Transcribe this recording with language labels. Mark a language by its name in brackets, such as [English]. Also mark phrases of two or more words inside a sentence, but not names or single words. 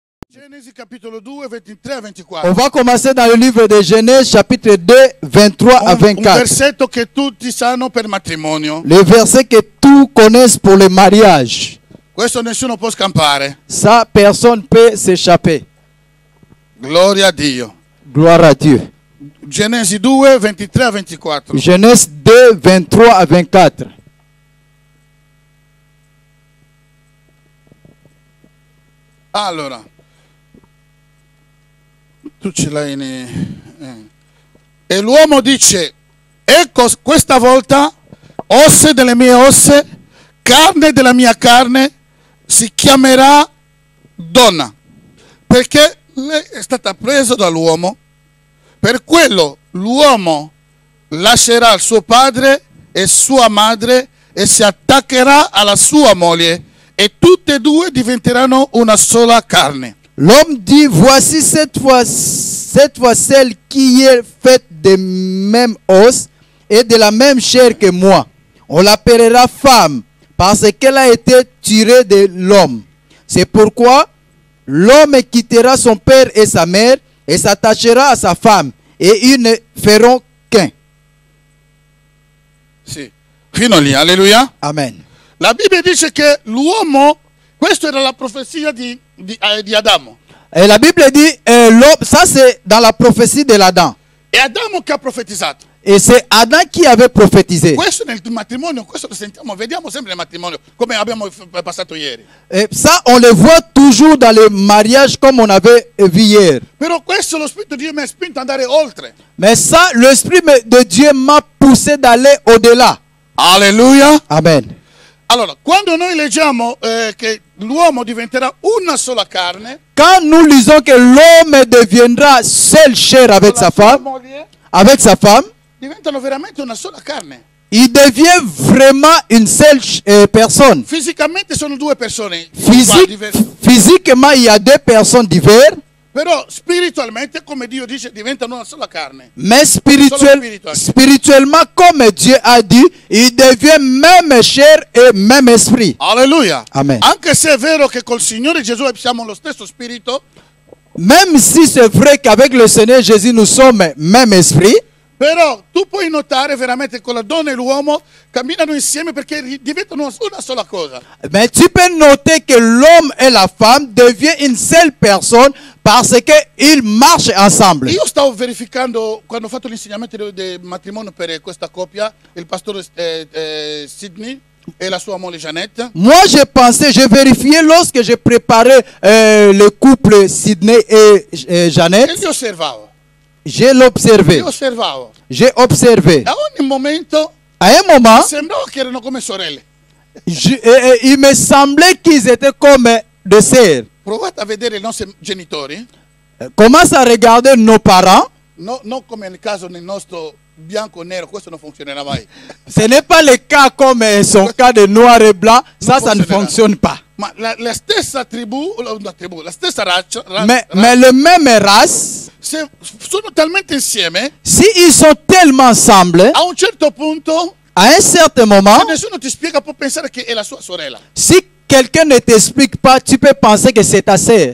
[Italian] Genesi capitolo 2, 23 a 24. [French] On va commencer dans le livre de Genèse, chapitre 2, 23 à Un 24. [Italian] versetto che tutti sanno per matrimonio. [French] Le verset que tous connaissent pour le mariage. [Italian] Questo nessuno può scampare. [French] Ça, personne ne peut s'échapper. [Italian] Gloria a Dio. [French] Gloire à Dieu. [Italian] Genesi 2, 23 a 24. [French] Genèse 2, 23 à 24. [Italian] Allora, tu ce l'hai E l'uomo dice, ecco questa volta osse delle mie ossa, carne della mia carne, si chiamerà donna, perché lei è stata presa dall'uomo. Per quello l'uomo lascerà il suo padre e sua madre e si attaccherà alla sua moglie e tutte e due diventeranno una sola carne. [French] L'homme dit, voici cette fois celle qui est faite de même os et de la même chair que moi. On l'appellera femme parce qu'elle a été tirée de l'homme. C'est pourquoi l'homme quittera son père et sa mère et s'attachera à sa femme et ils ne feront qu'un. [Italian] Sì, fino lì, alleluia. [French] Amen. [Italian] La Bibbia dice che l'uomo, questa era la profezia di Adamo. [French] Et la Bible dit, l'homme, ça c'est dans la prophétie de l'Adam. [Italian] È Adamo che ha profetizzato. [French] Et c'est Adam qui avait prophétisé. [Italian] Questo nel matrimonio, questo lo sentiamo, vediamo sempre nel matrimonio, come abbiamo passato ieri. [French] Et ça, on le voit toujours dans le mariage comme on avait vu hier. [Italian] Però questo lo Spirito di Dio mi ha spinto ad andare oltre. [French] Mais ça, l'Esprit de Dieu m'a poussé d'aller au-delà. [Italian] Alleluia. [French] Amen. [Italian] Allora, quando noi leggiamo che l'uomo diventerà una sola carne, [French] Quand nous lisons que l'homme deviendra seule chair avec sa femme, [Italian] diventano veramente una sola carne. [French] il devient vraiment une seule personne. [Italian] Fisicamente sono due persone uguali, diverse. [French] Physiquement, il y a deux personnes diverses. [Italian] Però spiritualmente, come Dio dice, diventano una sola carne. [French] Mais spirituellement, comme Dieu a dit, il devient même chair et même esprit. [Italian] Alleluia. [French] Amen. [Italian] Anche se è vero che col Signore Gesù siamo lo stesso spirito, [French] Même si c'est vrai qu'avec le Seigneur Jésus, nous sommes même esprit. [Italian] però tu puoi notare veramente che la donna e l'uomo camminano insieme perché diventano una sola cosa. [French] Mais tu peux noter que l'homme et la femme deviennent une seule personne parce qu'ils marchent ensemble. [Italian] Io stavo verificando, quando ho fatto l'insegnamento del matrimonio per questa coppia, il pastore Sidney e la sua moglie Jeannette. [French] Moi, j'ai vérifié lorsque j'ai préparé le couple Sidney et [Italian] E [French] Jeannette. [Italian] li osservavo. [French] J'ai l'observé. [Italian] Li osservavo. [French] J'ai observé. [Italian] A ogni momento [French] À un moment, [Italian] sembrava che erano come sorelle. [French] il me semblait qu'ils étaient comme des sœurs. [Italian] Provate a vedere i nostri genitori, [French] Commence à regarder nos parents. [Italian] non come nel caso nel nostro bianco e nero, questo non funzionerà mai. [French] Ce n'est pas le cas comme son cas de noir et blanc. Ça ne fonctionne pas. [Italian] Ma la stessa tribù, la stessa razza, [French] Mais le même race, [Italian] se sono talmente insieme, [French] si ils sont tellement ensemble, [Italian] a un certo punto, [French] à un certain moment, [Italian] se nessuno ti spiega, può pensare che è la sua sorella. [French] si quelqu'un ne t'explique pas, tu peux penser que c'est ta sœur.